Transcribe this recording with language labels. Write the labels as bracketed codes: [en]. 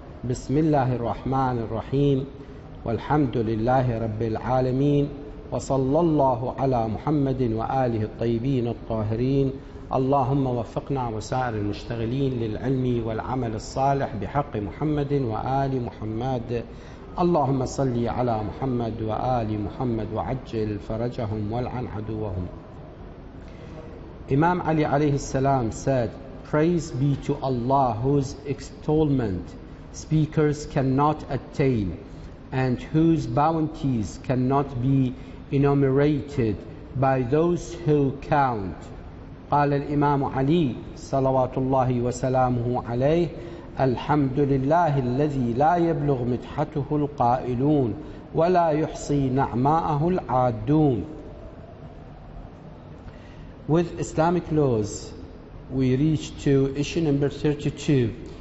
[ar] بسم الله الرحمن الرحيم، والحمد لله رب العالمين، وصلى الله على محمد وآله الطيبين الطاهرين. اللهم وفقنا وسائر المشتغلين للعلم والعمل الصالح بحق محمد وآل محمد. اللهم صل على محمد وآل محمد وعجل فرجهم والعن عدوهم. [en] Imam Ali [ar] alayhi salam [en] said, "Praise be to Allah whose extolment speakers cannot attain and whose bounties cannot be enumerated by those who count." [ar] قال الإمام علي صلوات الله وسلامه عليه: الحمد لله الذي لا يبلغ مدحته القائلون ولا يحصي نعماءه العادون. [en] With Islamic laws, we reach to issue number 33.